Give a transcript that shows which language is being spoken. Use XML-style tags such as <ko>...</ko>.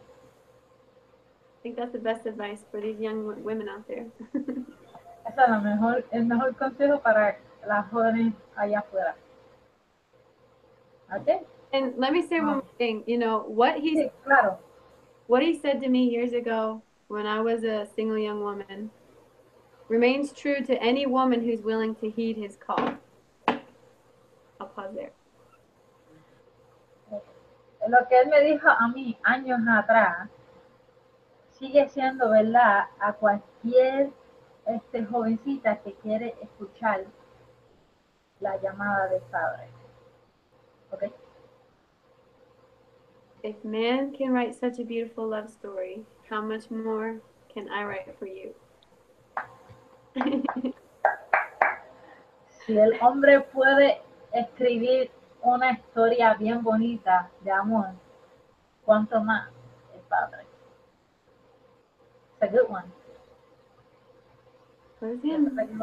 <en>I think that's the best advice for these young women out there.</en> <es>Ese es el mejor consejo para las jóvenes allá afuera.</es> <en>Okay. And let me say one more thing. What</en> <es>Sí, claro.</es> <en>What he said to me years ago when I was a single young woman remains true to any woman who's willing to heed his call. I'll pause there.</en> <es>Lo que él me dijo a mí años atrás sigue siendo verdad a cualquier jovencita que quiere escuchar la llamada del Padre.</es> <en>Okay. If man can write such a beautiful love story, how much more can I write for you?</en> <es>Si el hombre puede escribir una historia bien bonita de amor, ¿cuánto más el Padre?</es> <en>It's a good one. Where's him?</en>